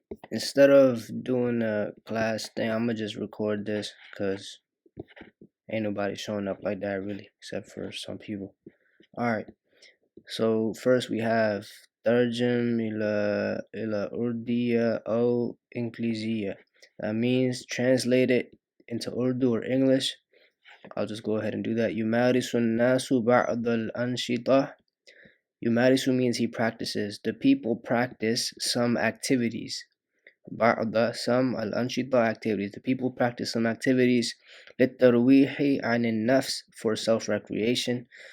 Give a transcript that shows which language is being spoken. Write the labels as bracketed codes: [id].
[en] Instead of doing a class thing, I'm gonna just record this because ain't nobody showing up like that really, except for some people. Alright, so first we have [ar] ترجم إلى أردية أو إنجليزية. [en] That means translate it into Urdu or English. I'll just go ahead and do that. [ar] يمارس الناس بعض الأنشطة. [en] Yumarisu means he practices. The people practice some activities. [ar] بعض [en] some [ar] الأنشطة [en] activities. The people practice some activities. [ar] للترويح عن النفس [en] for self-recreation.